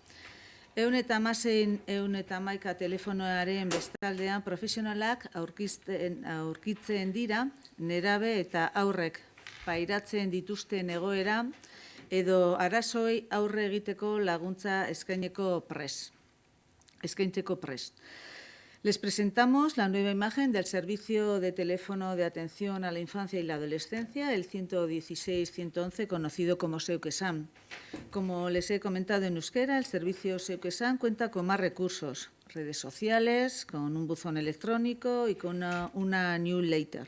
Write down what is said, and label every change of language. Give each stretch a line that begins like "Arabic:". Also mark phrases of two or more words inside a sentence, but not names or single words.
Basque: 116-111 telefonoaren bestaldean profesionalak aurkitzen dira nerabe eta aurrek pairatzen dituzten egoera edo arazoei aurre egiteko laguntza eskaintzeko prest.
Spanish: Les presentamos la nueva imagen del servicio de teléfono de atención a la infancia y la adolescencia, el 116-111, conocido como Zeuk esan. Como les he comentado en euskera, el servicio Zeuk esan cuenta con más recursos, redes sociales, con un buzón electrónico y con una newsletter.